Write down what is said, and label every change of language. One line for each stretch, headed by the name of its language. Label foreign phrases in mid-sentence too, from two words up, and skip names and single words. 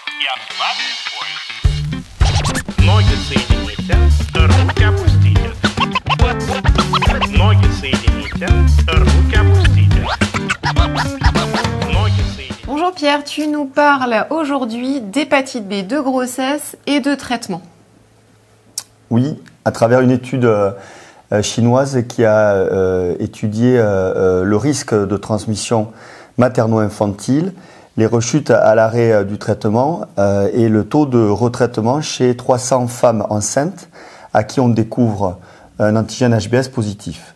Russian: Ноги соедините, руки опустите. Ноги соедините, руки опустите. Ноги соедините.
French: Bonjour Pierre, tu nous parles aujourd'hui d'hépatite B, de grossesse et de traitement. Oui, à travers une étude chinoise qui a étudié le risque de transmission materno-infantile, les rechutes à l'arrêt du traitement et le taux de retraitement chez 300 femmes enceintes à qui on découvre un antigène HBs positif.